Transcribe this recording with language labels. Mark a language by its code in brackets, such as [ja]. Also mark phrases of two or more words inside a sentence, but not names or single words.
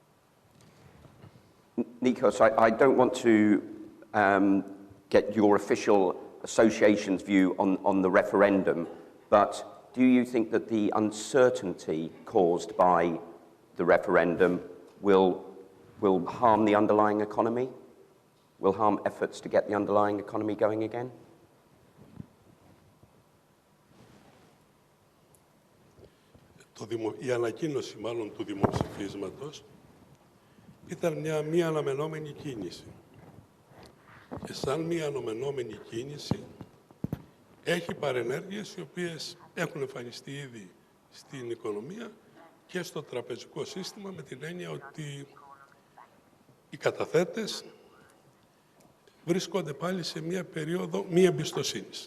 [en] Nikos, I don't want to get your official association's view on the referendum, but do you think that the uncertainty caused by the referendum will harm the underlying economy? Will harm efforts to get the underlying economy going again? [el] Η ανακοίνωση μάλλον του δημοψηφίσματος ήταν μια μη αναμενόμενη κίνηση. Και σαν μη αναμενόμενη κίνηση έχει παρενέργειες οι οποίες έχουν εμφανιστεί ήδη στην οικονομία και στο τραπεζικό σύστημα, με την έννοια ότι οι καταθέτες βρίσκονται πάλι σε μια περίοδο μη εμπιστοσύνης.